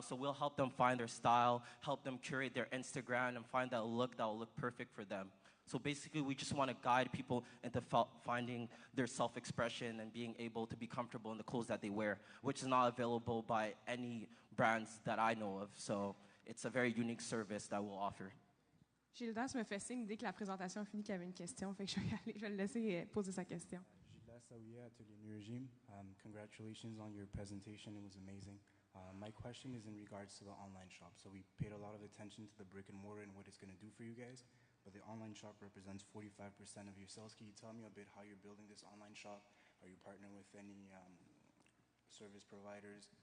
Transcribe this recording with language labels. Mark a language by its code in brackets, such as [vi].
[en] So we'll help them find their style, help them curate their Instagram and find that look that will look perfect for them. So basically we just want to guide people into finding their self-expression and being able to be comfortable in the clothes that they wear, which is not available by any brands that I know of. So it's a very unique service that we'll offer. [fr] Gildas me fait signe dès que la présentation a fini qu'il y avait une question, fait que je vais le laisser poser sa question. [en] Atelier New Regime. Congratulations on your presentation. It was amazing. My question is in regards to the online shop. So we paid a lot of attention to the brick and mortar and what it's going to do for you guys, but the online shop represents 45% of your sales. Can you tell me a bit how you're building this online shop? Are you partnering with any service providers?